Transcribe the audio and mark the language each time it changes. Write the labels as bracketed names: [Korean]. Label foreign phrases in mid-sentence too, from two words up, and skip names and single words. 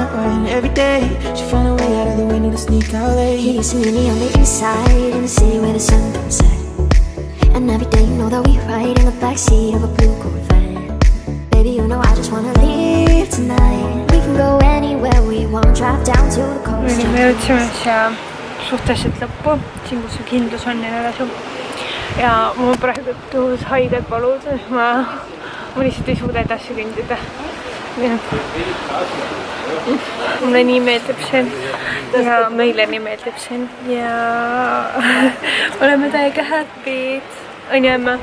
[English] And every day, she found a way out of the window to sneak out late. He used to meet me on the east side, in the city where the sun don't set. And every day, you know that we ride in the backseat of a blue Corvette. Baby, you know I just wanna leave tonight. We can go anywhere we want, drive down to the coast. [Estonian] Me jõudsime siia suhteliselt lõppu, siin kus see kindlus on ja nii ja mul praegu tuus haiged valud, ma lihtsalt ei suuda edasi kõndida. Mulle nii meeldib siin ja meile nii meeldib siin ja oleme täiega happy'd, on ju Emma?